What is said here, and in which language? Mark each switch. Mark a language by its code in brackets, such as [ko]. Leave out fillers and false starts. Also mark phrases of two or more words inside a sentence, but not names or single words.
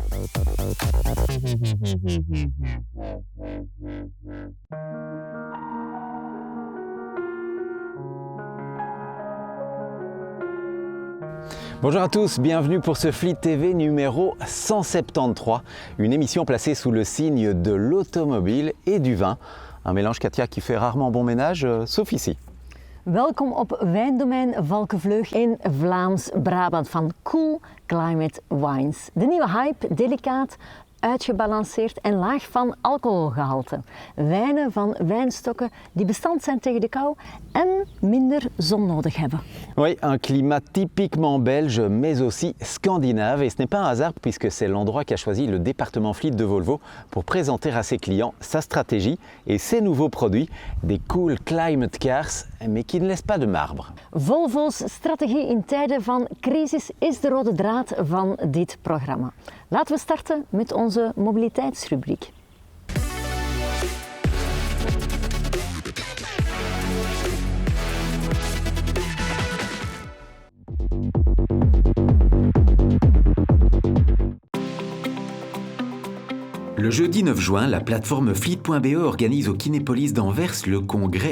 [fr] Bonjour à tous, bienvenue pour ce Fleet TV numéro 173, une émission placée sous le signe de l'automobile et du vin. Un mélange, Katia, qui fait rarement bon ménage, sauf ici. [nl] Welkom op Wijndomein Valkenvleug in Vlaams-Brabant van [en] Cool Climate Wines. [nl] De nieuwe hype, delicaat, uitgebalanceerd en laag van alcoholgehalte. Wijnen van wijnstokken die bestand zijn tegen de kou en minder zon nodig hebben. [fr] Oui, un climat typiquement belge, mais aussi scandinave. Et ce n'est pas un hasard puisque c'est l'endroit qu'a choisi le département Fleet de Volvo pour présenter à ses clients sa stratégie et ses nouveaux produits, des [en] Cool Climate Cars, [fr] mais qui ne laissent pas de marbre. [nl] Volvo's strategie in tijden van crisis is de rode draad van dit programma. Laten we starten met onze mobiliteitsrubriek. [fr] Le jeudi 9 juin, la plateforme Fleet.be organise au Kinépolis d'Anvers le congrès